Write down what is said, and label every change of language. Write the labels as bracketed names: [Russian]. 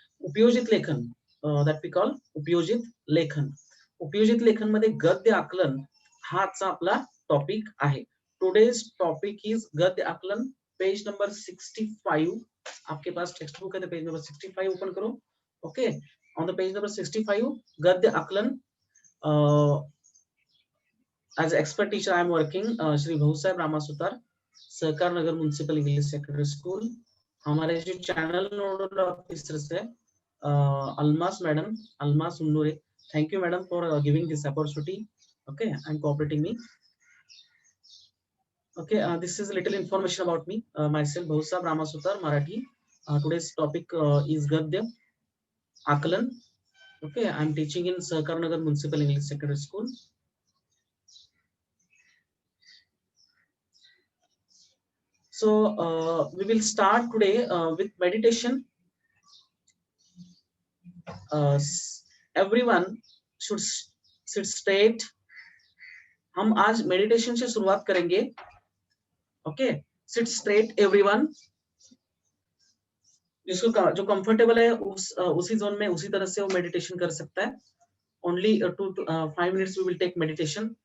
[Marathi] उपयोजित लेखन [English] that we call [Marathi] उपयोजित लेखन. उपयोजित लेखन मध्ये गद्य आकलन हा आजचा आपला टॉपिक आहे. [English] Today's topic is गद्य आकलन. Page number 65. [Hindi] आपके पास टेक्स्ट बुक है तो पेज नंबर 65 ओपन करो. [English] Okay, on the page number 65 गद्य आकलन. As expert teacher I am working Shri Bhausaheb Ramasutar, Sahakar Nagar municipal English secondary school. [Hindi] हमारे जो चैनल नोडल ऑफिसर्स है Almas madam, Almas Unnure. [English] Thank you madam for giving this opportunity. Okay, and cooperating me. Okay, this is a little information about me. Myself Bhausab Ramasutar, Marathi. Today's topic is Gadya Akalan. Okay, I am teaching in Sahakar Nagar Municipal English Secondary School. So we will start today with meditation. Everyone should sit straight. [Hindi] हम आज meditation से शुरुआत करेंगे. Okay, [English] Sit straight everyone. [Hindi] जिसको जो comfortable है उसी zone में उसी तरह से वो मेडिटेशन कर सकता है. [English] Only 2 to 5 minutes we will take meditation.